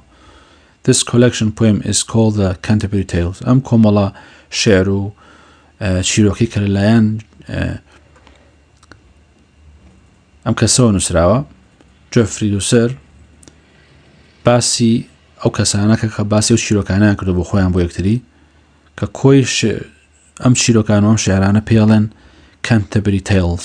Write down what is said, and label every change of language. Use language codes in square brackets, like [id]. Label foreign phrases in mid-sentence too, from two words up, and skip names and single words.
[en] This collection poem is called the Canterbury Tales. [ckb] ئەم کۆمەڵە شێعر و چیرۆکی کە لەلایەن ئەم کەسەوە نووسراوە جۆفری جۆسەر باسی ئەو کەسانەکە کە باسی ئەو چیرۆکانیان کردو بۆ خۆیان بۆ یەکتری کە کۆی ئەم چیرۆکانەوە ئەم شێعرانە پێڵێن Canterbury Tales.